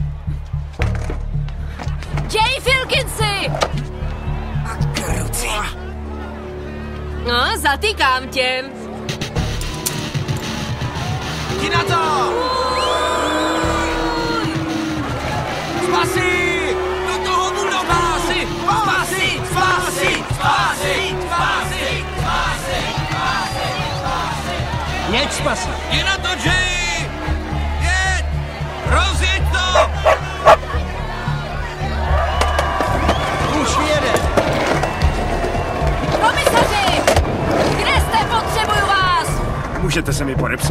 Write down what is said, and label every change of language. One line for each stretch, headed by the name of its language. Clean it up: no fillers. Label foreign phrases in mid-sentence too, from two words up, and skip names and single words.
Czech: Jay Filkinsi! No, zatýkám tě. Jdi na to! Spasi! Do toho budova! Spasi! Spasi! Spasi! Spasi! Spasi! Spasi! Jeď, Spasi. Jdi na to, Jay! Jeď! Rozjeď to! Už jede. Komisaři! Kde jste? Potřebuju vás! Můžete se mi podepsat?